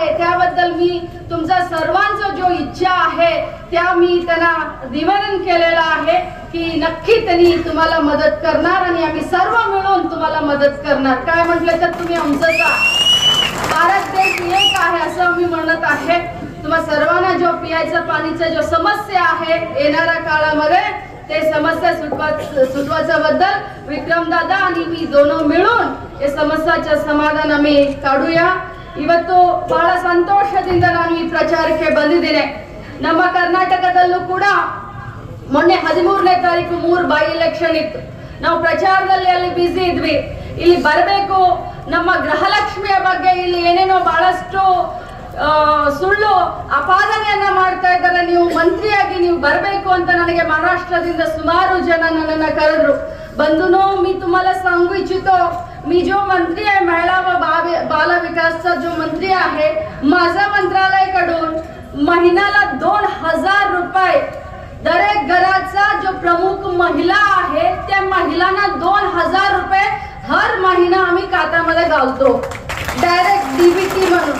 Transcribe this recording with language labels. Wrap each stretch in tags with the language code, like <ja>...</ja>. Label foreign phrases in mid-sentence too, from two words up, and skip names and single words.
<mr>त्याबद्दल मी तुमचा सर्वांचा जो इच्छा आहे त्या मी त्यांना निवेदन केलेला आहे की नक्की त्यांनी तुम्हाला मदत करणार आणि आम्ही सर्व मिळून तुम्हाला मदत करणार. काय म्हटलं तर तुम्ही आमचं भारत देश एक आहे असं आम्ही म्हणत आहे. तुम्हा सर्वांना जो पियाच्या पाणीचा जो समस्या आहे येणाऱ्या काळामध्ये ते समस्या सुटवाच्या बद्दल विक्रम दादा आणि मी दोनों मिळून ई समस्येय समाधान आम्ही काढूया.</mr> <kn>ಇವತ್ತು ಬಹಳ ಸಂತೋಷದಿಂದ ನಾನು ಈ ಪ್ರಚಾರಕ್ಕೆ ಬಂದಿದ್ದೇನೆ. ನಮ್ಮ ಕರ್ನಾಟಕದಲ್ಲೂ ಕೂಡ ಮೊನ್ನೆ 13ನೇ ತಾರೀಕು 3 ಬೈ ಎಲೆಕ್ಷನ್ ಇತ್ತು. ನಾವು ಪ್ರಚಾರದಲ್ಲಿ ಅಲ್ಲಿ ಬಿಸಿ ಇದ್ವಿ. ಇಲ್ಲಿ ಬರಬೇಕು, ನಮ್ಮ ಗೃಹಲಕ್ಷ್ಮಿಯ ಬಗ್ಗೆ ಇಲ್ಲಿ ಏನೇನೋ ಬಹಳಷ್ಟು ಸುಳ್ಳು ಅಪಾದನೆಯನ್ನ ಮಾಡ್ತಾ ಇದ್ದಾರೆ, ನೀವು ಮಂತ್ರಿಯಾಗಿ ನೀವು ಬರಬೇಕು ಅಂತ ನನಗೆ ಮಹಾರಾಷ್ಟ್ರದಿಂದ ಸುಮಾರು ಜನ ನನ್ನನ್ನು ಕರೆದ್ರು.</kn> <mr>बंधूंनो, मी तुम्हाला सांगू इच्छितो, मी जो मंत्री आहे, महिला व बाल विकासचा जो मंत्री आहे, माझा मंत्रालयाकडून महिन्याला 2000 रुपये दर एक घराचा जो प्रमुख महिला आहे त्या महिलांना 2000 रुपये हर महिना आम्ही खात्यामध्ये घालतो,</mr> <en>direct DBT</en> <mr>म्हणून.</mr>